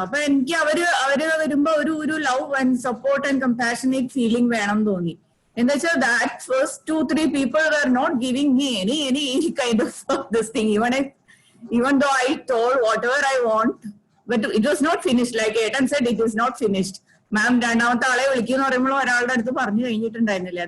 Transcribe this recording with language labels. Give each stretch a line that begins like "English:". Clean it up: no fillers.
Malayalam: അപ്പൊ എനിക്ക് അവര് വരുമ്പോ ഒരു love and support and compassionate feeling വേണം തോന്നി. എന്താ വെച്ചാൽ
English: That first 2-3 people were not giving me any kind of this thing. Even though I told whatever I want, but it was not finished. Like Etan said, it is not finished.
Malayalam: Ma'am, രണ്ടാമത്തെ ആളെ വിളിക്കുന്ന പറയുമ്പോൾ ഒരാളുടെ അടുത്ത് പറഞ്ഞു കഴിഞ്ഞിട്ടുണ്ടായിരുന്നില്ല.